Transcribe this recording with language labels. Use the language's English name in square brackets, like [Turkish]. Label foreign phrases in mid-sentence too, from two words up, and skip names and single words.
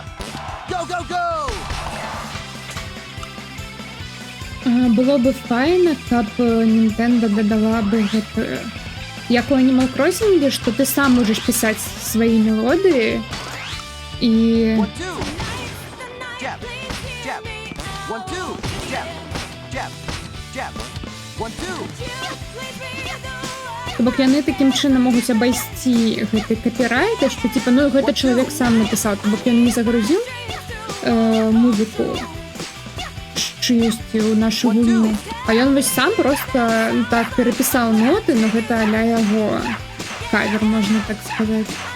[English] Go, go, go! [Ukrainian] Було б файно, [Belarusian] каб Nintendo додала бы гэтую... Як у Animal Crossing, што ты сам можаш пісаць свае мелодыі і... [English] One, two. Jab, jab. One, two. Jab, jab, jab. One, two. [Belarusian] То бок яны такім чынам могуць абайсці гэты капірайт, што типа, ну гэта чалавек сам напісаў, то бок ён не загрузіў музыку чыюсьці ў нашу гульню. А ён вось сам просто так перапісаў ноты, но гэта а-ля яго кавер, можна так сказаць.